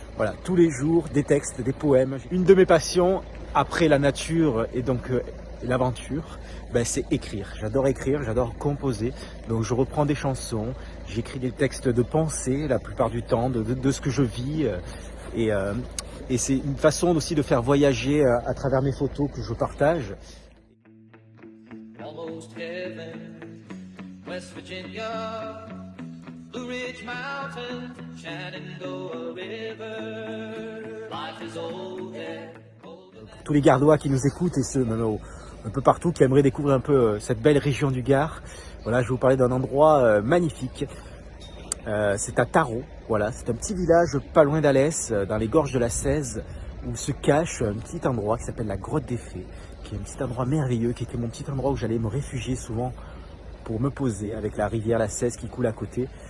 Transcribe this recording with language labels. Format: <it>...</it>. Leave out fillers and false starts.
<fr>Voilà, tous les jours, des textes, des poèmes. Une de mes passions, après la nature et donc l'aventure, c'est écrire. J'adore composer. Donc je reprends des chansons, j'écris des textes de pensée la plupart du temps, de ce que je vis. Et c'est une façon aussi de faire voyager à travers mes photos que je partage.</fr> <en>Almost heaven, West Virginia, Blue Ridge Mountain, Shenandoah River, life is old there.</en> <fr>Pour tous les Gardois qui nous écoutent et ceux même un peu partout qui aimeraient découvrir un peu cette belle région du Gard, voilà, je vais vous parler d'un endroit magnifique. C'est à Tharot, voilà, c'est un petit village pas loin d'Alès, dans les gorges de la Cèze, où se cache un petit endroit qui s'appelle la Grotte des Fées, qui est un petit endroit merveilleux, qui était mon petit endroit où j'allais me réfugier souvent pour me poser avec la rivière la Cèze qui coule à côté.</fr>